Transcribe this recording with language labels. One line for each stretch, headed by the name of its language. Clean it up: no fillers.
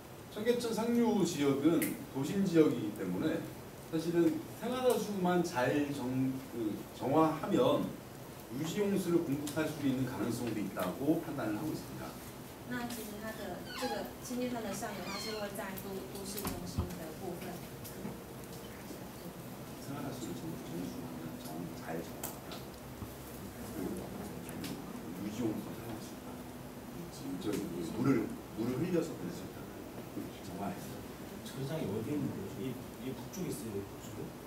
Korean: 청계천 상류 지역은 도심 지역이기 때문에 사실은 생활하수만 잘 정화하면 유지용수를 공급할 수 있는 가능성도 있다고 판단을 하고 있습니다.
Chinese: 那其实它的这个新界川的上游，它是会在都市中心的部分。
Korean: 생활하수를 잘 정화하면 유지용수 사용할 수 있다. 물을 흘려서 그럴 수 있다. 정화해서. 정장이 어디 있는 거죠? 이 북쪽에 있어요, 북쪽에?